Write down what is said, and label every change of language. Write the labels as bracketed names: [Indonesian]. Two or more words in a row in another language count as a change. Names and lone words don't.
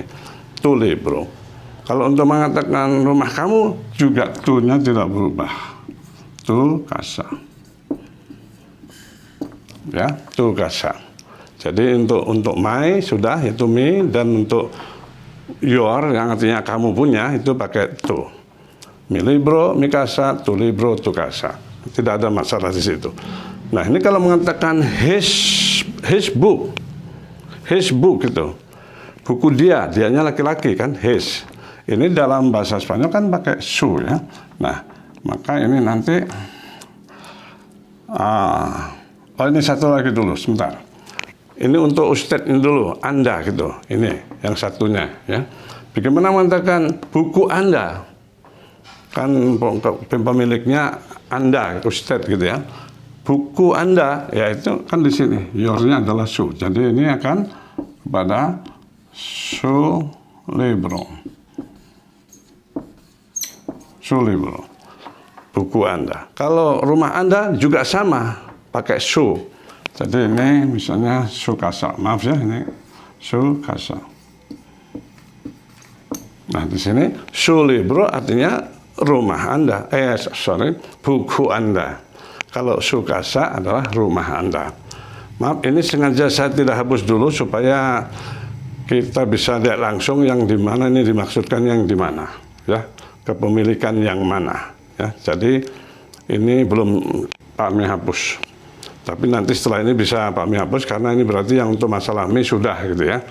[Spanish] To libro. [Indonesian] Kalau untuk mengatakan rumah kamu juga to-nya tidak berubah, [Spanish] to casa ya, to casa. [Indonesian] Jadi untuk my sudah itu me, dan untuk your yang artinya kamu punya itu pakai to. [Spanish] Mi libro, mi casa, to libro, to casa. [Indonesian] Tidak ada masalah di situ. Nah ini kalau mengatakan [English] his book [Indonesian] itu buku dianya laki-laki kan, his. Ini dalam bahasa Spanyol kan pakai su ya. Nah maka ini nanti ini satu lagi dulu sebentar. Ini untuk Ustadz ini dulu, Anda gitu. Ini yang satunya ya. Bagaimana mengatakan buku Anda? Kan pemiliknya Anda, Ustadz gitu ya. Buku Anda, ya itu kan di sini. Your-nya adalah su. Jadi ini akan kepada [Spanish] su libro. Su libro. [Indonesian] Buku Anda. Kalau rumah Anda juga sama, pakai su. Jadi ini misalnya [Spanish] su casa, [Indonesian] maaf ya ini [Spanish] su casa. [Indonesian] Nah di sini [Spanish] su libro [Indonesian] artinya rumah Anda, buku Anda. Kalau [Spanish] su casa [Indonesian] adalah rumah Anda. Maaf ini sengaja saya tidak hapus dulu supaya kita bisa lihat langsung yang di mana ini dimaksudkan yang di mana, ya kepemilikan yang mana. ya. Jadi ini belum Pak Mi hapus. Tapi nanti setelah ini bisa Pak Mi hapus karena ini berarti yang untuk masalah mi sudah gitu ya.